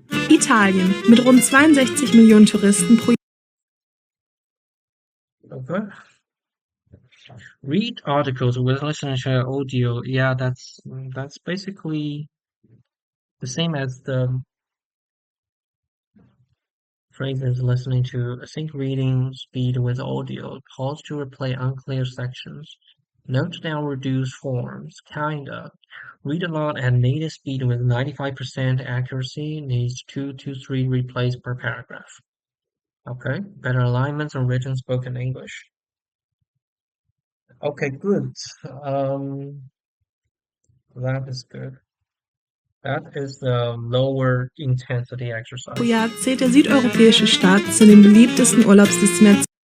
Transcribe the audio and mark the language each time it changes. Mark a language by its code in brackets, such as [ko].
[de] Italien mit rund 62 Millionen Touristen pro [en] Okay. Read articles with listening to audio. Yeah, that's basically the same as the phrases listening to sync reading speed with audio. Pause to replay unclear sections. Note down reduced forms. Kinda. Read a lot at native speed with 95% accuracy. Needs 2 to 3 replays per paragraph. Okay. Better alignments on written spoken English. Okay, good. That is good. That is the lower intensity exercise. [de] Jahr zählt der südeuropäische Staat zu den beliebtesten Urlaubsdestinationen.